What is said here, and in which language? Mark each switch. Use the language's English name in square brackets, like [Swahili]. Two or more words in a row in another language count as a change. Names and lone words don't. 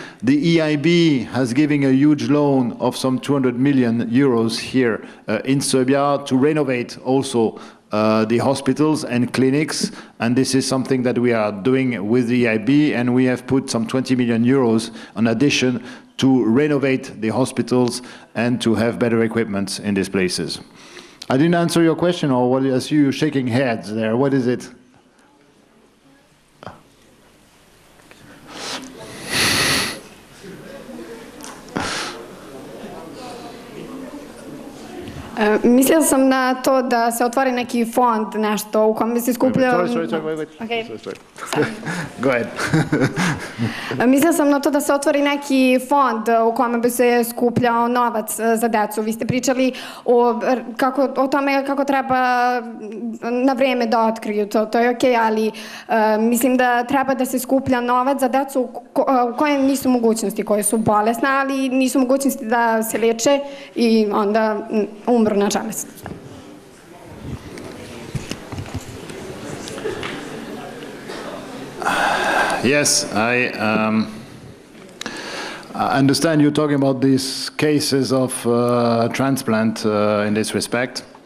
[English] The EIB has given a huge loan of some 200 million euros here in Serbia to renovate also the hospitals and clinics, and this is something that we are doing with the EIB, and we have put some 20 million euros in addition to renovate the hospitals and to have better equipment in these places. I didn't answer your question, or what? I see you shaking heads there. What is it? [Serbian] Mislila sam na to da se otvori neki fond, nešto u kome se skuplja... [English] Go ahead. [Serbian] Mislila sam na to da se otvori neki fond u kome bi se skupljao novac za decu. Vi ste pričali o tome kako treba na vreme da otkriju, to je okej, ali mislim da treba da se skuplja novac za decu koje nisu mogućnosti, koje su bolesne, ali nisu mogućnosti da se leče i onda umru nažalost. [English] Yes, I understand you're talking about these cases of transplant in this respect.